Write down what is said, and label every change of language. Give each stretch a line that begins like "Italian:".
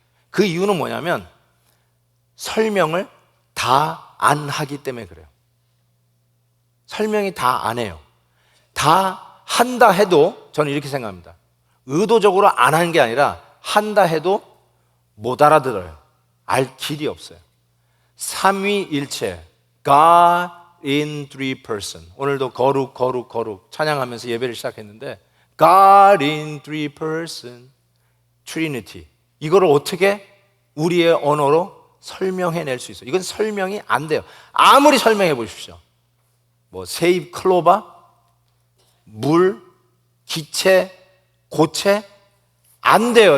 Korean: 그 이유는 뭐냐면 설명을 다 안 하기 때문에 그래요. 설명이 다 안 해요. 다 한다 해도 저는 이렇게 생각합니다. 의도적으로 안 하는 게 아니라 한다 해도 못 알아들어요. 알 길이 없어요.
English: 삼위일체, God in three person.
Korean: 오늘도 거룩 찬양하면서 예배를 시작했는데
English: God in three person, Trinity.
Korean: 이거를 어떻게 우리의 언어로 설명해낼 수 있어요? 이건 설명이 안 돼요. 아무리 설명해 보십시오. 뭐 세입 클로바, 물, 기체, 고체 안 돼요.